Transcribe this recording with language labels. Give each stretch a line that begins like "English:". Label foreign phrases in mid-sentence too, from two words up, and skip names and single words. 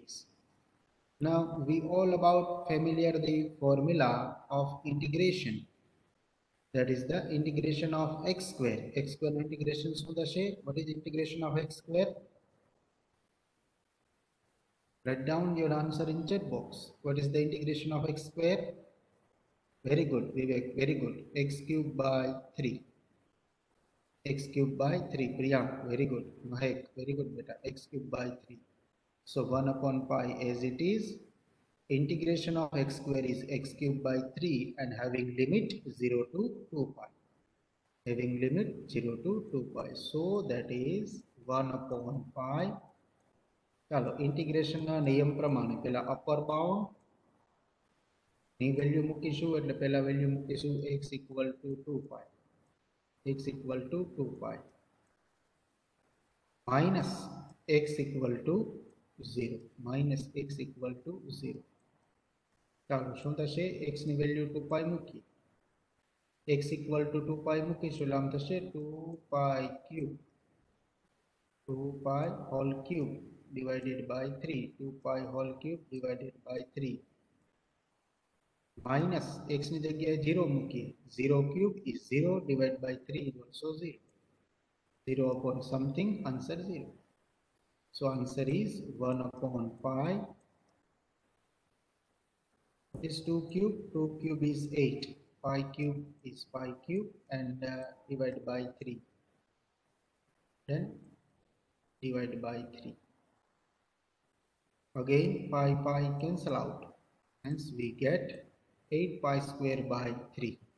English: Now we all about familiar the formula of integration that is the integration of x square integration
Gujarati: શું થશે
English: what is integration of x square write down your answer in chat box what is the integration of x square very good Vivek very good x cube by 3 x cube by 3 Priyank very good Mahek very good beta x cube by 3 so 1 upon pi as it is integration of x square is x cube by 3 and having limit 0 to 2 pi so that is 1 upon pi
Gujarati: ચાલો ઇન્ટિગ્રેશન ના નિયમ પ્રમાણે પહેલા
English: upper bound
Gujarati: ની વેલ્યુ મૂકીશું એટલે પહેલા વેલ્યુ મૂકીશું
English: x equal to 2 pi minus x equal to 0
Gujarati: ચાલો શું થશે x ની વેલ્યુ 2 pi મૂકી
English: x equal to 2 pi
Gujarati: મૂકીશું એટલે આમ થશે
English: 2 pi whole cube divided by 3 2 pi whole cube divided by 3 minus
Gujarati: x ની જગ્યાએ 0 મૂકીએ
English: 0 cube is 0 divided by 3 is also 0 upon something answer 0 so answer is 1 upon pi is 2 cube is 8 pi cube is pi cube and divided by 3 then divide by 3 again pi cancel out hence we get 8 pi square by 3